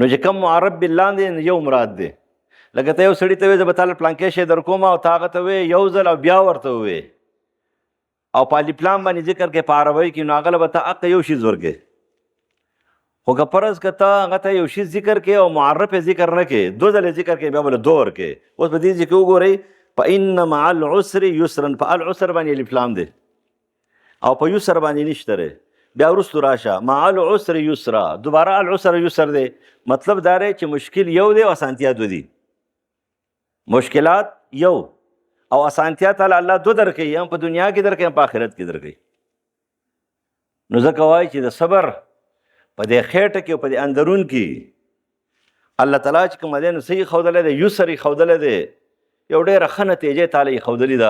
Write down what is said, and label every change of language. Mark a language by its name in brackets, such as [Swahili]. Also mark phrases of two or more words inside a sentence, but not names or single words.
[Pashto] نو چې کوم معرب بالله دی یو مراد دی. لکه ته یو سړي ته وایې زه به تاله پلانکې شی در کوم او ته هغه ته وایې یو ځل او بیا ورته ووایې او په الفلام باندې ذکر کې په عربۍ کې نو هغه له به ته حق یو شي ورکې. خو که فرض که ته هغه ته یو شي ذکر کې او معرف یې ذکر نه کې 2 ځلې ذکر کې بیا بله 2 ورکې. اوس په دې ځای کې وګورئ [Arabic] فإن مع العسر یسرا [Pashto] په العسر باندې الفلام دی او په یسر باندې نشته دی. بیا وروستو راشه [Arabic] مع العسر یسرا [Pashto] دوباره [Arabic] العسر یسر [Pashto] دی. مطلب دا دی چې مشکل یو دی او اسانتیا 2 دي. مشکلات یو او اسانتیا تعالی الله 2 درکوي هم په دنیا کې درکوي هم په آخرت کې درکوي. نو ځکه وایي چې د صبر په دې خېټه کې او په دې اندرون کې الله تعالی چې کوم دی نو صحیح ښودلی دی یسر یې ښودلی دی یو ډېره ښه نتیجې تعالی یې ښودلې ده.